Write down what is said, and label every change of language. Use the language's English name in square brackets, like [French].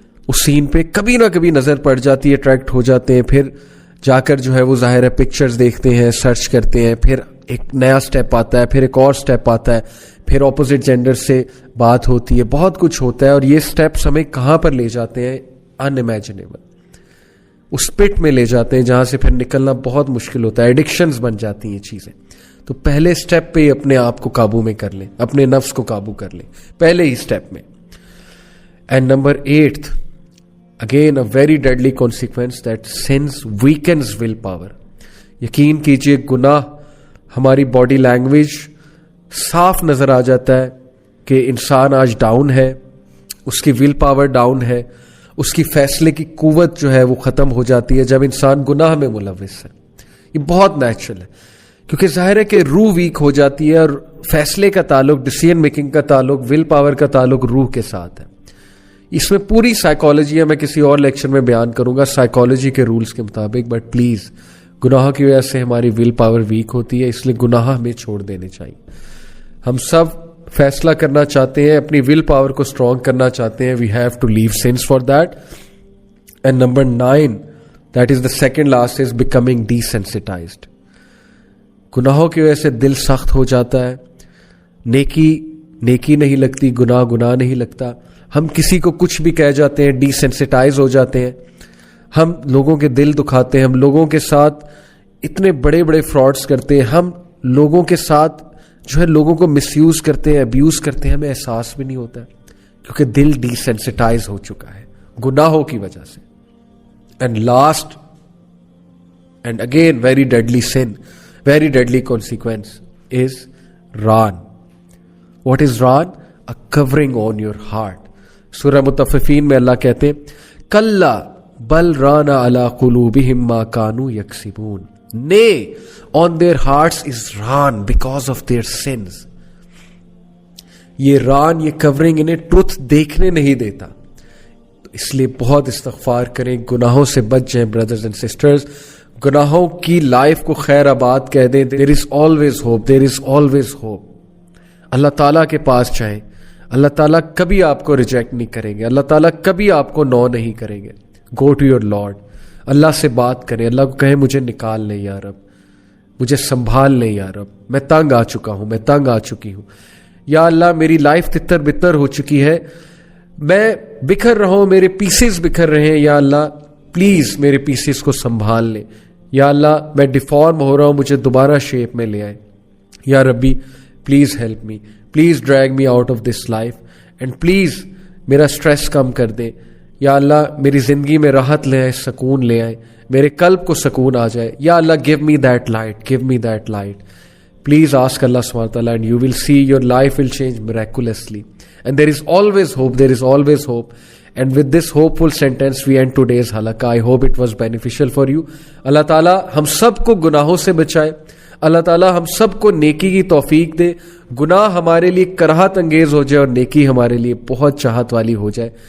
[Urdu] اس سین پہ کبھی نہ کبھی نظر پڑ جاتی ہے, اٹریکٹ ہو جاتے ہیں, پھر جا کر جو ہے وہ ظاہر ہے پکچرز دیکھتے ہیں, سرچ کرتے ہیں, پھر ایک نیا سٹیپ آتا ہے, پھر ایک اور سٹیپ آتا ہے, پھر اپوزٹ جینڈر سے بات ہوتی ہے, بہت کچھ ہوتا ہے, اور یہ سٹیپس ہمیں کہاں پر لے جاتے ہیں, ان امیجنیبل, اس پٹ میں لے جاتے ہیں جہاں سے پھر نکلنا بہت مشکل ہوتا ہے, ایڈکشنز بن جاتی ہیں یہ چیزیں. تو پہلے سٹیپ پہ ہی اپنے آپ کو قابو میں کر لیں, اپنے نفس کو قابو کر لیں پہلے ہی سٹیپ میں. [English] And number 8, again a very deadly consequence, that sins weakens willpower. [Urdu] یقین کیجئے گناہ ہماری باڈی لینگویج صاف نظر آ جاتا ہے کہ انسان آج ڈاؤن ہے, اس کی ول پاور ڈاؤن ہے, اس کی فیصلے کی قوت جو ہے وہ ختم ہو جاتی ہے جب انسان گناہ میں ملوث ہے. یہ بہت نیچرل ہے, کیونکہ ظاہر ہے کہ روح ویک ہو جاتی ہے, اور فیصلے کا تعلق, ڈیسیژن میکنگ کا تعلق, ول پاور کا تعلق روح کے ساتھ ہے. اس میں پوری سائیکالوجی ہے, میں کسی اور لیکچر میں بیان کروں گا سائیکالوجی کے رولز کے مطابق, بٹ پلیز گناہوں کی وجہ سے ہماری ول پاور ویک ہوتی ہے, اس لیے گناہ ہمیں چھوڑ دینے چاہیے. ہم سب فیصلہ کرنا چاہتے ہیں, اپنی ول پاور کو اسٹرانگ کرنا چاہتے ہیں, [English] We have to leave sins for that. And number 9, that is the second last, is becoming desensitized. [Urdu] گناہوں کی وجہ سے دل سخت ہو جاتا ہے, نیکی نہیں لگتی, گناہ نہیں لگتا, ہم کسی کو کچھ بھی کہہ جاتے ہیں, ڈیسینسٹائز ہو جاتے ہیں, ہم لوگوں کے دل دکھاتے ہیں, ہم لوگوں کے ساتھ اتنے بڑے بڑے فراڈز کرتے ہیں, ہم لوگوں کے ساتھ جو ہے لوگوں کو مس یوز کرتے ہیں, ابیوز کرتے ہیں, ہمیں احساس بھی نہیں ہوتا ہے, کیونکہ دل ڈیسینسٹائز ہو چکا ہے گناہوں کی وجہ سے. [English] And last and again very deadly sin, very deadly consequence is ران. What is ران؟ A covering on your heart. [Urdu] سورہ مطففین میں اللہ کہتے ہیں [Arabic] کلا بل ران علی قلوبہم ما کانوا یکسبون. [English] Nay, on their hearts is raan because of their sins. [Urdu] یہ ران, یہ کورنگ انہیں truth دیکھنے نہیں دیتا, اس لیے بہت استغفار کریں, گناہوں سے بچ جائیں برادرز اینڈ سسٹرز, گناہوں کی لائف کو خیر آباد کہہ دیں. [English] There is always hope, there is always hope. [Urdu] اللہ تعالیٰ کے پاس جائیں, اللہ تعالیٰ کبھی آپ کو ریجیکٹ نہیں کریں گے, اللہ تعالیٰ کبھی آپ کو نو نہیں کریں گے. [English] go to your lord, [Urdu] اللہ سے بات کریں, اللہ کو کہیں مجھے نکال لیں یا رب, مجھے سنبھال لیں یا رب, میں تنگ آ چکا ہوں, میں تنگ آ چکی ہوں, یا اللہ میری لائف تتر بتر ہو چکی ہے, میں بکھر رہا ہوں, میرے پیسز بکھر رہے ہیں, یا اللہ پلیز میرے پیسز کو سنبھال لیں. یا اللہ میں ڈیفارم ہو رہا ہوں, مجھے دوبارہ شیپ میں لے آئے. [English] یا ربی please help me, please drag me out of this life, and please [Urdu] میرا اسٹریس کم کر دیں. یا اللہ میری زندگی میں راحت لے آئے, سکون لے آئے, میرے قلب کو سکون آ جائے. [English] یا اللہ give me that light, give me that light. Please ask Allah subhanahu wa ta'ala and you will see your life will change miraculously. And there is always hope, there is always hope. And with this hopeful sentence we end today's halaqah. I hope it was beneficial for you. [Urdu] Allah ta'ala ہم سب کو گناہوں سے بچائے. اللہ تعالیٰ ہم سب کو نیکی کی توفیق دے. گناہ ہمارے لیے کراہت انگیز ہو جائے اور نیکی ہمارے لیے بہت چاہت والی ہو جائے.